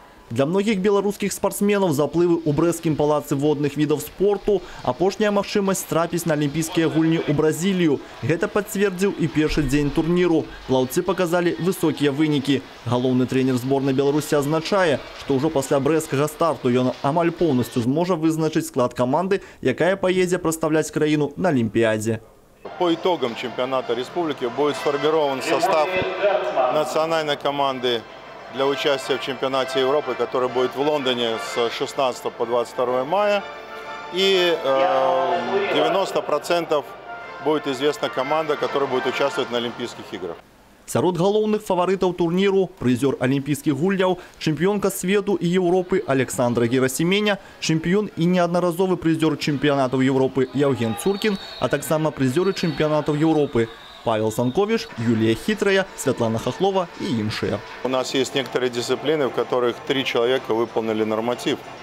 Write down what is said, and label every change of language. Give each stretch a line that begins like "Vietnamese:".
Belarusian: Для многих белорусских спортсменов заплывы у брэсцкім палацы водных видов спорту апошняя магчымасць трапіць на алімпійскія гульні ў Бразілію. Гэта пацвердзіў і першы дзень турніру. Плаўцы показалі высокія вынікі. Галоўны тренер зборнай Беларусі азначае, што ўжо пасля брэсцкага старту ён амаль поўнасцю зможа вызначыць склад каманды, якая паедзе прадстаўляць краіну на Олимпиаде.
Russian: По итогам чемпионата республики будет сформирован состав национальной команды для участия в чемпионате Европы, который будет в Лондоне с 16 по 22 мая. И 90% будет известна команда, которая будет участвовать на Олимпийских играх.
Belarusian: Сярод галоўных фаварытаў турніру прызёр алімпійскіх гульняў, чэмпіёнка свету і Еўропы Александра Герасименя, чэмпіён і неаднаразовы прызёр чэмпіянатаў Еўропы Яўген Цуркін, а таксама прызёры чэмпіянатаў Еўропы Павел Санкович, Юлия Хитрая, Светлана Хохлова и іншыя.
Russian: У нас есть некоторые дисциплины, в которых 3 человека выполнили норматив.